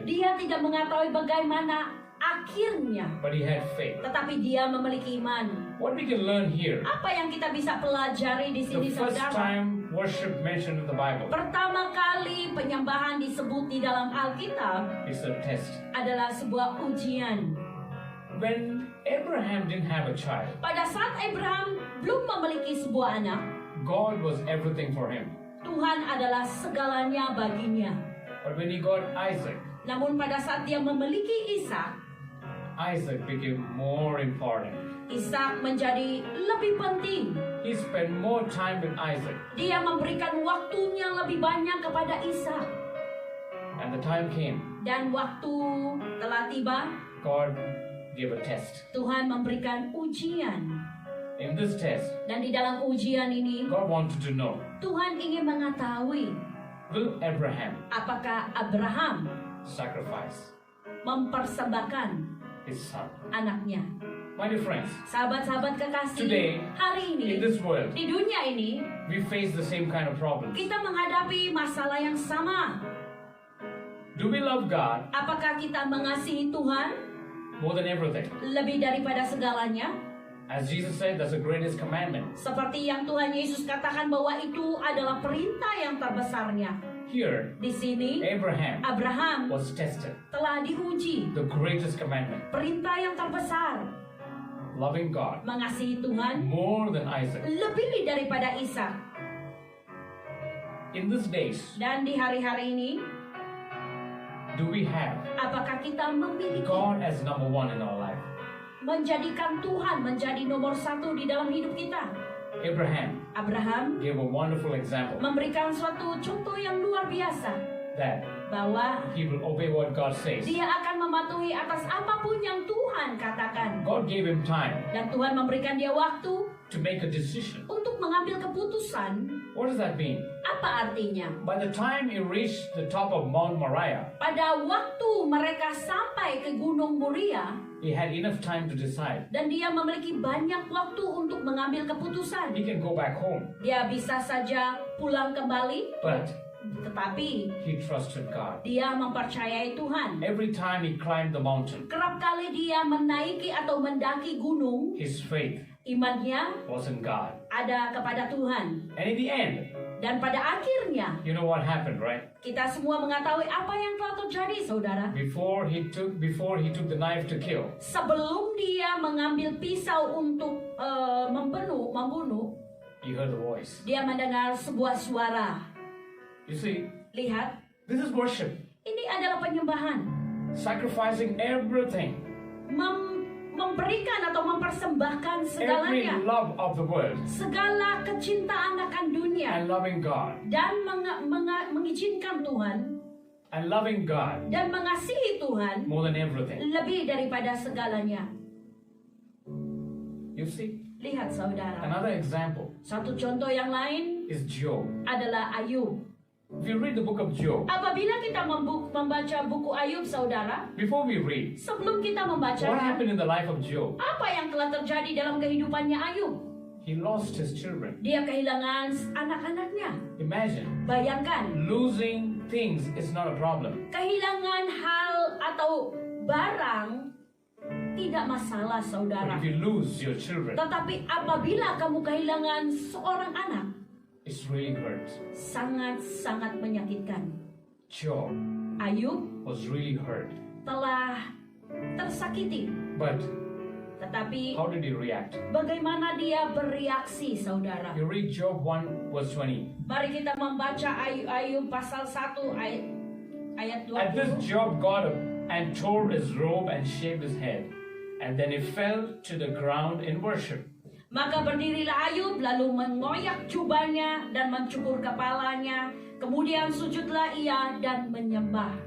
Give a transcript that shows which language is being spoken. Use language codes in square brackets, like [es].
[id] Dia tidak mengetahui bagaimana akhirnya. [en] But he had faith. [id] Tetapi dia memiliki iman. [en] What we can learn here, [id] Apa yang kita bisa pelajari di [en] the [id] sini, [en] first [id] saudara? [en] time worship mentioned in the Bible [id] Pertama kali penyembahan disebut di dalam Alkitab [en] is a test. [id] adalah sebuah ujian. [en] When Abraham didn't have a child, [id] Pada saat Abraham belum memiliki sebuah anak, [en] God was everything for him. [id] Tuhan adalah segalanya baginya. [en] But when he got Isaac, [id] Namun pada saat dia memiliki Ishak, [en] Isaac became more important. [id] Ishak menjadi lebih penting. [en] He spent more time with Isaac. [id] Dia memberikan waktunya lebih banyak kepada Ishak. [en] And the time came, [id] Dan waktu telah tiba, [en] God gave a test. [id] Tuhan memberikan ujian. [en] In this test, [id] Dan di dalam ujian ini, [en] God wanted to know, [id] Tuhan ingin mengetahui [en] will Abraham [id] apakah Abraham [en] sacrifice [id] mempersembahkan [en] his son? [id] anaknya. [en] My dear friends, [id] Sahabat-sahabat kekasih, [en] Today, [id] hari ini, [en] in this world, [id] di dunia ini, [en] we face the same kind of problems. [id] kita menghadapi masalah yang sama. [en] Do we love God [id] Apakah kita mengasihi Tuhan [en] more than everything? [id] lebih daripada segalanya? [en] As Jesus said, that's the greatest commandment. [id] Seperti yang Tuhan Yesus katakan bahwa itu adalah perintah yang terbesarnya. [en] Here, [id] Di sini, Abraham [en] was tested. [id] telah diuji. [en] The greatest commandment. [id] Perintah yang terbesar, [en] Loving God [id] mengasihi Tuhan [en] more than Isaac. [id] lebih daripada Ishak. [en] In these days, [id] Dan di hari-hari ini, [en] do we have [id] apakah kita memiliki [en] God as number one in our life? [id] menjadikan Tuhan menjadi nomor satu di dalam hidup kita? Abraham [en] gave a wonderful example [id] memberikan suatu contoh yang luar biasa [en] that [id] bahwa [en] he will obey what God says. [id] dia akan mematuhi atas apapun yang Tuhan katakan. [en] God gave him time [id] Dan Tuhan memberikan dia waktu [en] to make a decision. [id] untuk mengambil keputusan. [en] What does that mean? [id] Apa artinya? [en] By the time he reached the top of Mount Moriah, [id] Pada waktu mereka sampai ke Gunung Moria, [en] he had enough time to decide. [id] dan dia memiliki banyak waktu untuk mengambil keputusan. [en] He can go back home, [id] Dia bisa saja pulang kembali, [en] but [id] tetapi [en] he trusted God. [id] dia mempercayai Tuhan. [en] Every time he climbed the mountain, [id] Kerap kali dia menaiki atau mendaki gunung, [en] his faith [id] imannya [en] was in God. [id] ada kepada Tuhan. [en] And in the end, [id] Dan pada akhirnya, [en] you know what happened, right? [id] kita semua mengetahui apa yang telah terjadi, saudara. [en] Before he took the knife to kill, [id] Sebelum dia mengambil pisau untuk membunuh, [en] he heard the voice. [id] dia mendengar sebuah suara. [en] You see, [id] Lihat, [en] this is worship. [id] ini adalah penyembahan. [en] Sacrificing everything, [id] Memberikan atau mempersembahkan [en] every [id] segalanya. [en] love of the world, [id] Segala kecintaan akan dunia. [en] and loving God, [id] Dan mengizinkan Tuhan. [en] and loving God [id] Dan mengasihi Tuhan [en] more than everything. [id] lebih daripada segalanya. [en] You see, [id] Lihat, saudara. [en] another example [id] Satu contoh yang lain [en] is Job. [id] adalah Ayub. [en] If you read the book of Job, [id] Apabila kita membaca buku Ayub, saudara, [en] before we read, [id] sebelum kita [en] what [id] membacanya, [en] happened in the life of Job? [id] apa yang telah terjadi dalam kehidupannya Ayub? [en] He lost his children. [id] Dia kehilangan anak-anaknya. [en] Imagine, [id] Bayangkan, [en] losing things is not a problem. [id] kehilangan hal atau barang tidak masalah, [en] But [id] saudara. [en] if you lose your children, [id] Tetapi apabila kamu kehilangan seorang anak, [en] it's really hurt. [id] sangat-sangat menyakitkan. [en] Job [id] Ayub [en] was really hurt. [id] telah tersakiti. [en] But [id] Tetapi [en] how did he react? [id] bagaimana dia bereaksi, saudara? [en] You read Job 1 verse 20. [id] Mari kita membaca Ayub pasal 1 ayat [en] At this [id] 20. [en] Job got up and tore his robe and shaved his head. And then he fell to the ground in worship. [id] Maka berdirilah Ayub lalu mengoyak jubahnya dan mencukur kepalanya. Kemudian sujudlah ia dan menyembah.